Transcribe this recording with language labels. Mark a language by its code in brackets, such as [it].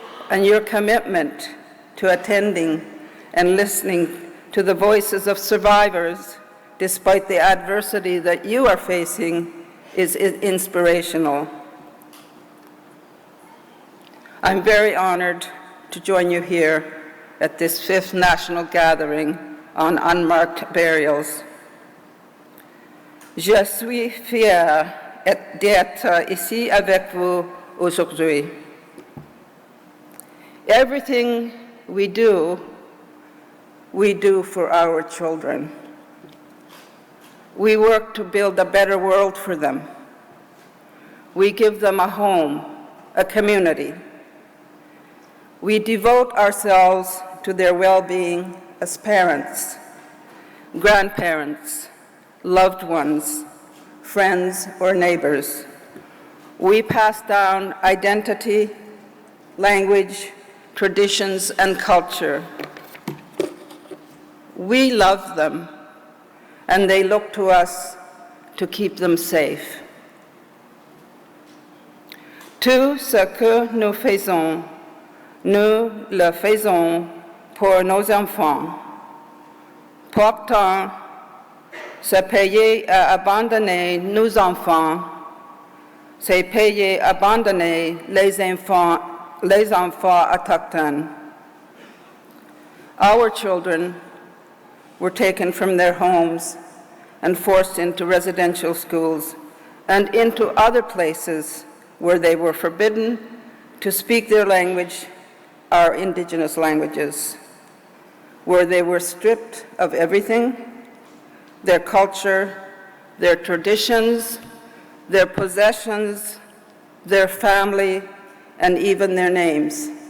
[en] And your commitment to attending and listening to the voices of survivors, despite the adversity that you are facing, is inspirational. I'm very honored to join you here at this 5th National Gathering on Unmarked Burials. [fr] Je suis fière d'être ici avec vous aujourd'hui. [en] Everything we do for our children. We work to build a better world for them. We give them a home, a community. We devote ourselves to their well-being as parents, grandparents, loved ones, friends, or neighbors. We pass down identity, language, traditions, and culture. We love them, and they look to us to keep them safe. [fr] Tout ce que nous faisons, nous le faisons pour nos enfants. Pourtant, se payer à abandonner nos enfants, c'est payer à abandonner les enfants autochtones. [en] Our children were taken from their homes and forced into residential schools and into other places where they were forbidden to speak their language, our indigenous languages, where they were stripped of everything, their culture, their traditions, their possessions, their family, and even their names.